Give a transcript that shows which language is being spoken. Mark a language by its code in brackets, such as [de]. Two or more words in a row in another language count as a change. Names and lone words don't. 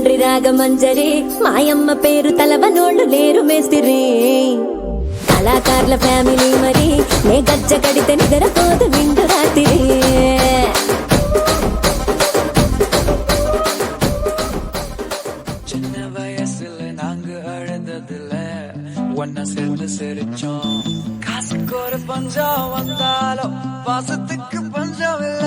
[te] నాగమంజరి మాయమ్మ పేరు తలవనోళ్ళు లేరు మేస్తిరి కళాకారుల ఫ్యామిలీ మరి నే గజ్జ కడితే నిద్రపోదు నిండు రాత్రి [ta] சின்ன வயசுல நாங்க அழுந்ததுல ஒன்னா சேர்ந்து சிரிச்சோம் காசுக்கு ஒரு பஞ்சம் வந்தாலும் பாசத்துக்கு பஞ்சம் இல்ல